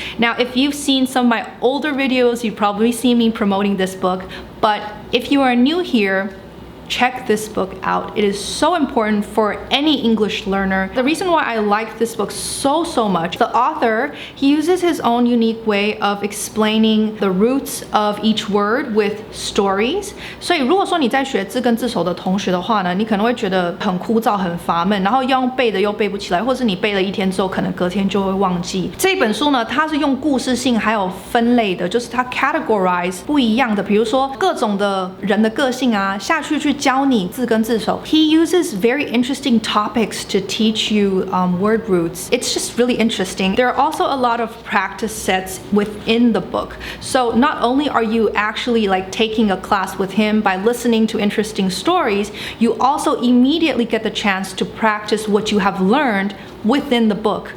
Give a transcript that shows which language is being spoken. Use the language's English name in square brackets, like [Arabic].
[English] Now, if you've seen some of my older videos, you've probably seen me promoting this book, but if you are new here, check this book out. It is so important for any English learner. The reason why I like this book so much, the author, he uses his own unique way of explaining the roots of each word with stories. [Chinese] 所以如果说你在学字根字首的同学的话呢，你可能会觉得很枯燥很乏闷，然后要用背的又背不起来，或是你背了一天之后可能隔天就会忘记。这本书呢，它是用故事性还有分类的，就是它 categorize 不一样的，比如说各种的人的个性啊，下去教你字根字首。 [English] He uses very interesting topics to teach you word roots. It's just really interesting. There are also a lot of practice sets within the book. So not only are you actually like taking a class with him by listening to interesting stories, you also immediately get the chance to practice what you have learned within the book.